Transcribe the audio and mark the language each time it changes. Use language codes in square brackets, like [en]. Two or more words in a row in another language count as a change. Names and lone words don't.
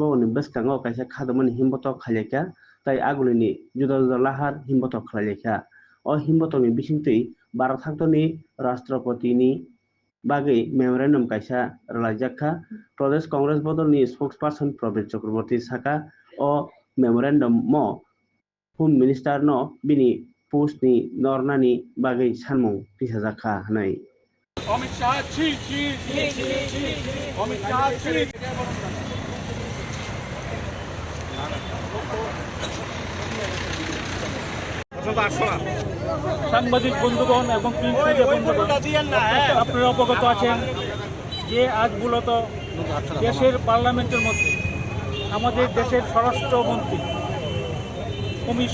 [brx] bo ni beskango kaisa khadumani himbotok khaleka tai agulini juda juda lahar himbotok khaleka o himbotoni bisingtui Barat Haktorni Rashtrapati bagai memorandum kaisa ralajakha Pradesh Congress bodolni spokesperson Probir Chakraborty saka o memorandum mo [en] Home Minister [brx] no bini post ni nornani bagai sanmung tisajakha hanai [bn] Amit Shah chi chi chi chi Amit Shah chi সাংবাদিক বন্ধুগণ এবং প্রিন্ট মিডিয়া বন্ধুগণ আপনারা অবগত আছেন যে আজ মূলত দেশের পার্লামেন্টের মধ্যে আমাদের দেশের স্বরাষ্ট্রমন্ত্রী অমিত